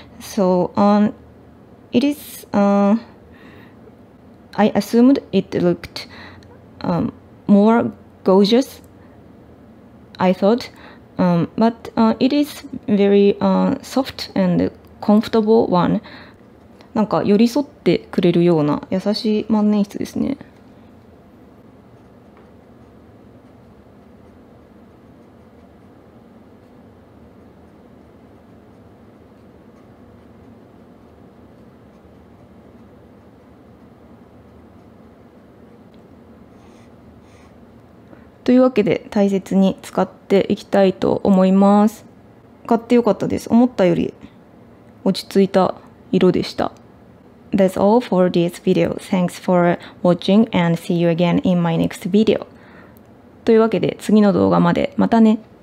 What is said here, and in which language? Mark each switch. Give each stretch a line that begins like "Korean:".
English: So it is I assumed it looked more gorgeous, I thought, but it is very soft and comfortable one.
Japanese: なんか寄り添ってくれるような優しい万年筆ですね。というわけで大切に使っていきたいと思います。買ってよかったです。思ったより落ち着いた色でした。
English: That's all for this video. Thanks for watching and see you again in my next video.
Japanese: というわけで次の動画までまたね。